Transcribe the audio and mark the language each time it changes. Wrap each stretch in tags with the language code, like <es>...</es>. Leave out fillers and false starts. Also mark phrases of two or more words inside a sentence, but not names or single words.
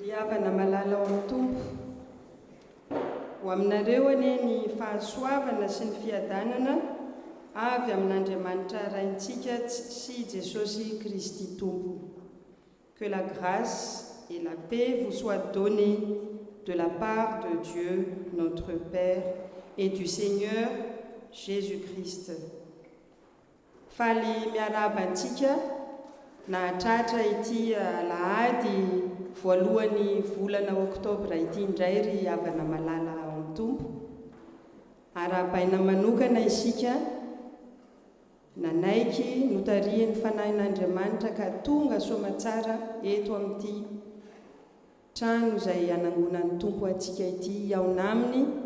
<mg>havana malala ao amin'ny tompo ho aminareo anie ny fahasoavana sy ny fiadanana avy amin'Andriamanitra raintsika sy Jesosy Kristy tompo.</mg> <fr>Que la grâce et la paix vous soient données de la part de Dieu notre Père et du Seigneur Jésus-Christ.</fr> <mg>Faly miaraba antsika nahatratra ity alahady voalohan'ny volana oktobra ity indray ry havana malala ao amin'ny tompo. Arabaina manokana isika nanaiky notariany fanahin'Andriamanitra ka tonga soamatsara eto amin'ity trano izay anangonan'ny tompo antsika ity ao naminy</mg>